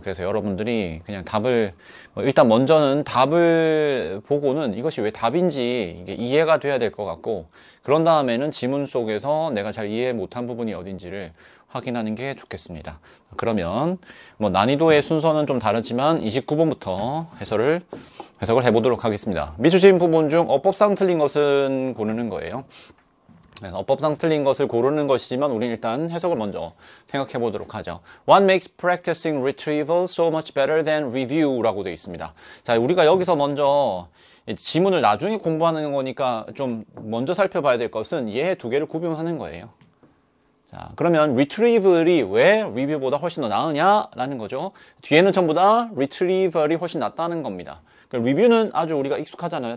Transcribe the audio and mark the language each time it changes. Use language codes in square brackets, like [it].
[ko] 그래서 여러분들이 그냥 답을 일단 먼저는 답을 보고는 이것이 왜 답인지 이게 이해가 돼야 될 것 같고, 그런 다음에는 지문 속에서 내가 잘 이해 못한 부분이 어딘지를 확인하는 게 좋겠습니다. 그러면 난이도의 순서는 좀 다르지만 29번부터 해석을 해보도록 하겠습니다. 미추진 부분 중 어법상 틀린 것은 고르는 거예요. 어법상 틀린 것을 고르는 것이지만 우리는 일단 해석을 먼저 생각해 보도록 하죠. [en] What makes practicing retrieval so much better than review? [ko] 라고 되어 있습니다. 자, 우리가 여기서 먼저 지문을 나중에 공부하는 거니까 좀 먼저 살펴봐야 될 것은 얘 두 개를 구분하는 거예요. 자, 그러면 retrieval이 왜 review보다 훨씬 더 나으냐라는 거죠. 뒤에는 전부 다 retrieval이 훨씬 낫다는 겁니다. review는 아주 우리가 익숙하잖아요.